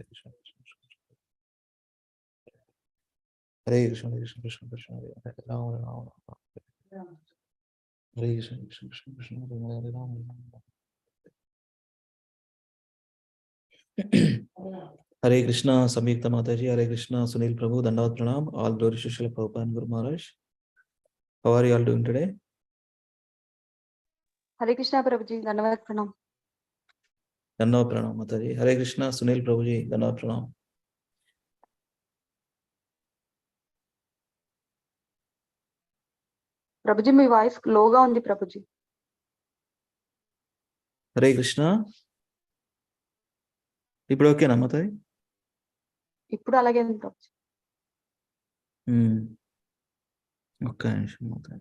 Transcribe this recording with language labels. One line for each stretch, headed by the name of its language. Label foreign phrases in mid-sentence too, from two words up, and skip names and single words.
Sanskrit: Krishna Hare Krishna, Krishna Krishna, Krishna Hare Hare. Rama, Rama Hare Krishna, Krishna Krishna, Krishna Hare Rama, Hare Krishna, Samyukta Mataji.
English: Hare Krishna, Sunil Prabhu. Dandavat Pranam. All glory to Srila Prabhupada and Guru Maharaj. How are you all doing today? Hare Krishna Prabhuji, Dandavat Pranam. Dandavat Pranam Mataji. Hare Krishna, Sunil Prabhuji. Dandavat Pranam.
Telugu: ప్రభుజీ మీ వాయిస్ లోగా ఉంది ప్రభుజీ. హరే కృష్ణ. ఇప్పుడు ఓకేనా మాతాయి? ఇప్పుడు అలాగే ఉంది ప్రభుజీ. ఒక్క నిమిషం మాతాయి.